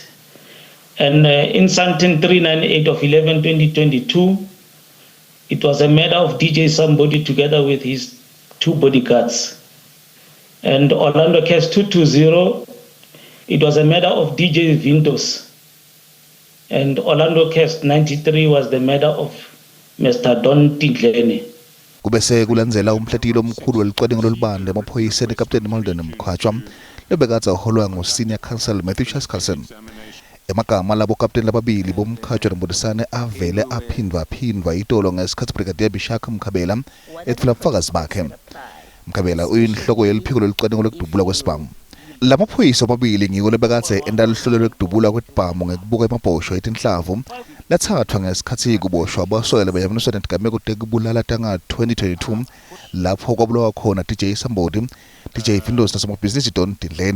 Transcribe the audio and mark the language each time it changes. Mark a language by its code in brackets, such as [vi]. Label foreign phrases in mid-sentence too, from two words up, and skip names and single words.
[en] And in Santin 398 of 11/2022, it was a matter of DJ Somebody together with his two bodyguards. And Orlando case 220, it was a matter of DJ Ventos. And Orlando case 93 was the matter of Mr. Don Tindleni. [ss] Kubese kulandzela umhlatilo omkhulu welicwaningo lolubande emaphoyiseni Captain Malden Mkhwatshwa lebekatsa uholwa ngo- [en] Senior Counsel [ss] Matthew Chaskalson. Emagama labo captain lababili bomkhatshwa noModisane avele aphindwa itolo ngesikhathi Brigadier Bishaka Mkhabela ethula ubufakazi bakhe. Mkhabela uyinhloko yeliphiko lolicwaningo lokudubula kwesibhamu. Lamaphoyisa amabili ngiko lebekatse endalihlolo lokudubula kwesibhamu ngekubuka emabhosho etinhlavu lathathwa ngesikhathi kuboshwa abasoyela beyamaniswa netigameko tekubulala tanga 2022 lapho kwabulawa khona DJ Somebody, DJ Ventos nasomabhizinisi Don Tindleni.